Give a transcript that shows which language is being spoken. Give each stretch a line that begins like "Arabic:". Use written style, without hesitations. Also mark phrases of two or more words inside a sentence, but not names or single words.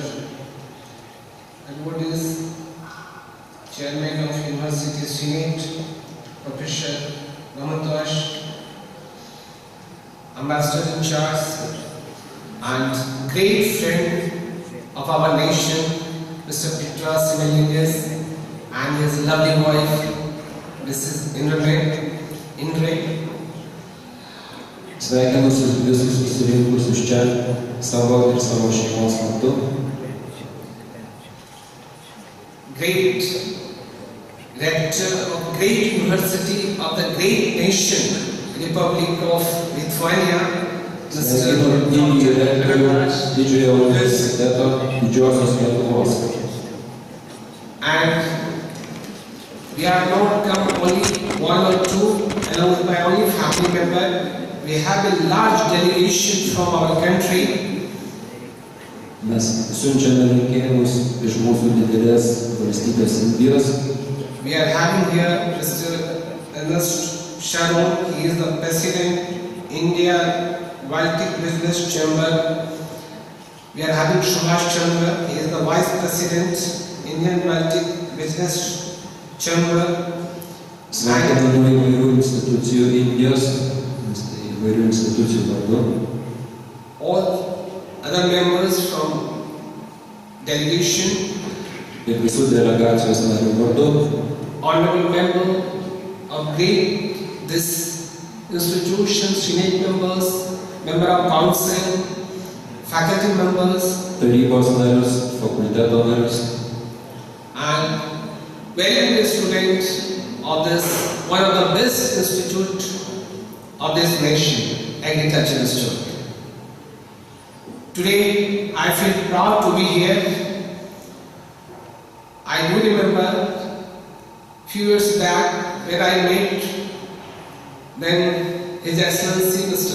English: Edwardis, Chairman of University Senate, Professor Ramantosh, Ambassador in charge, and great friend of our nation, Mr. Petras Simelinius, and his lovely wife, Mrs. Indre.
Lithuanian: Sveikinu visus susirinkusius čia savo ir savo šeimos vardu.
English: Great rector of great university of the great nation, Republic of Lithuania,
Lithuanian: Sveikinu didįjį rektorių Didžiojo universiteto Didžiosios Lietuvos.
English: And we are not come only one or two, along with my only family member. We have a large delegation from our country.
Lithuanian: Mes siunčiame linkėjimus iš mūsų didelės valstybės Indijos.
English: We are having here Mr. Ernest Sharon. He is the President, India Baltic Business Chamber. We are having Subhash Chandra. He is the Vice President, Indian Baltic Business Chamber.
Lithuanian: Sveikiname įvairių institucijų Indijos, įvairių institucijų vardu.
English: All other members from delegation.
Lithuanian: Ir visų delegacijos narių vardu.
English: Honorable member of this institution, Senate members, member of council, faculty members, tarybos narius, fakulteto narius, and very good students of this, one of the best institute of this nation, Agriculture Institute. Today, I feel proud to be here. I do remember a few years back when I met then His Excellency Mr.